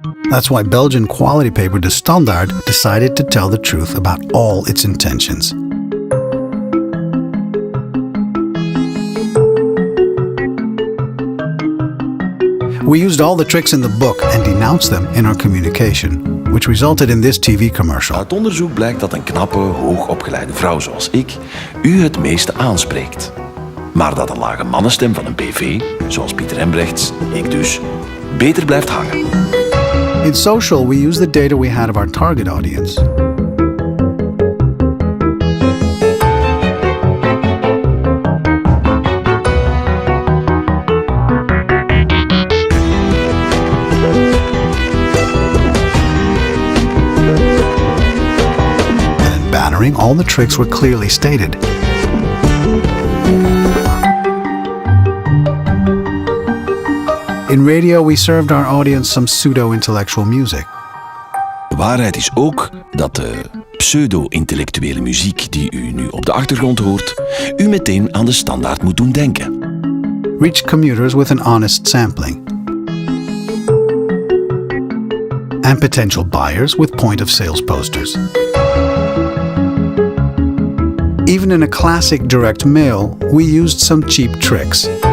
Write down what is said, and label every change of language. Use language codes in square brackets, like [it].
[en] That's why Belgian quality paper De Standaard decided to tell the truth about all its intentions. We used all the tricks in the book and denounced them in our communication, which resulted in this TV commercial. [nl] Uit onderzoek blijkt dat een knappe, hoogopgeleide vrouw zoals ik u het meeste aanspreekt. Maar dat een lage mannenstem van een BV, zoals Pieter Embrechts, ik dus, beter blijft hangen. [en] In social, we used the data we had of our target audience. All the tricks were clearly stated. In radio, we served our audience some pseudo-intellectual music. [nl] De waarheid is ook dat de pseudo-intellectuele muziek die u nu op de achtergrond hoort, u meteen aan De Standaard moet doen denken. [en] Reach commuters with an honest sampling. And potential buyers with point-of-sales posters. Even in a classic direct mail, we used some cheap tricks.